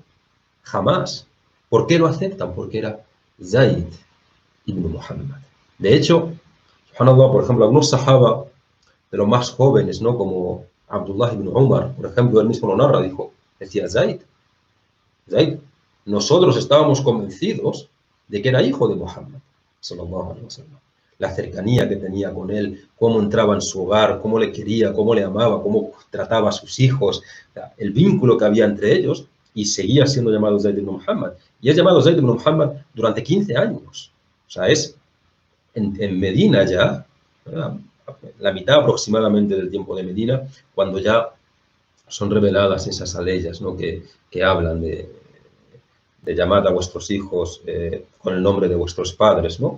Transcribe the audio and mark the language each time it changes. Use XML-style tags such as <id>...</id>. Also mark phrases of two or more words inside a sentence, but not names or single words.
<es>Jamás. ¿Por qué lo aceptan? Porque era Zaid ibn Muhammad. De hecho, subhanallah, por ejemplo, algunos sahaba de los más jóvenes, ¿no?, como Abdullah ibn Umar, por ejemplo, él mismo lo narra, decía Zaid, nosotros estábamos convencidos de que era hijo de Muhammad</es> <ar>صلى الله عليه وسلم.</ar> <es>La cercanía que tenía con él, cómo entraba en su hogar, cómo le quería, cómo le amaba, cómo trataba a sus hijos, el vínculo que había entre ellos, y seguía siendo llamado Zaid ibn Muhammad. Y es llamado Zaid ibn Muhammad durante 15 años. O sea, es en Medina ya, la mitad aproximadamente del tiempo de Medina, cuando ya son reveladas esas aleyas, ¿no?, que hablan de llamad a vuestros hijos con el nombre de vuestros padres, ¿no?</es>